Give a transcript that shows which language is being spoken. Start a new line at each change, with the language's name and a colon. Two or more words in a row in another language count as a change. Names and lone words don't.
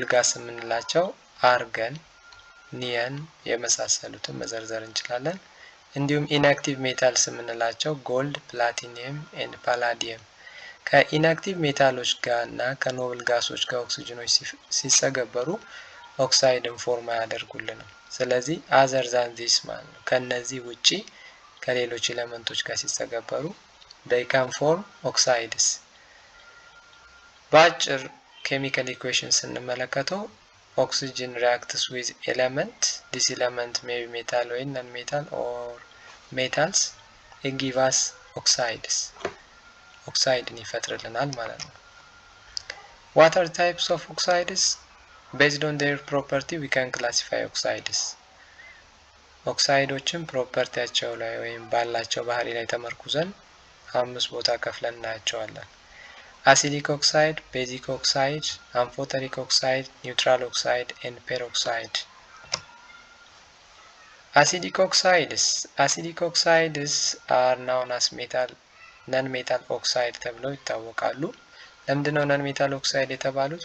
Amharic: ጋስ የምንላቸው አርገን፣ ኒየን የመሳሰሉትን መዘርዘር እንችላለን። እንዲሁም
English: inactive metals
Amharic: የምንላቸው
English: gold, platinum and palladium
Amharic: ከኢንአክቲቭ ሜታሎች ጋር እና ከኖብል ጋሶች ጋር ኦክሲጅኖች ሲጸገበሩ ኦክሳይድን ፎርም አያደርጉልንም። ስለዚህ
English: other than this
Amharic: ማለት ነው ከነዚህ ውጪ ከሌሎች ኤሌመንቶች ጋር ሲጸገበሩ
English: they can form oxides።
Amharic: በአጭር ኬሚካል ኢኩዌሽን ስንመለከተው
English: oxygen reacts with element, this element may be metal or non-metal or metals, it gives us oxides.
Amharic: oxide ይፈጥርልናል ማለት ነው።
English: what are types of oxides? based on their property we can classify oxides
Amharic: ኦክሳይዶችን ፕሮፐርቲያቸው ላይ ወይም ባላቸው ባህሪ ላይ ተመርኩዘን 5 ቦታ ከፍለን እናያቸዋለን።
English: acidic oxide, basic oxide, amphoteric oxide, neutral oxide and peroxide። acidic oxides are known as non metal oxide
Amharic: ተብለው ይታወቃሉ። ለምንድነው
English: non metal oxide
Amharic: የተባሉት?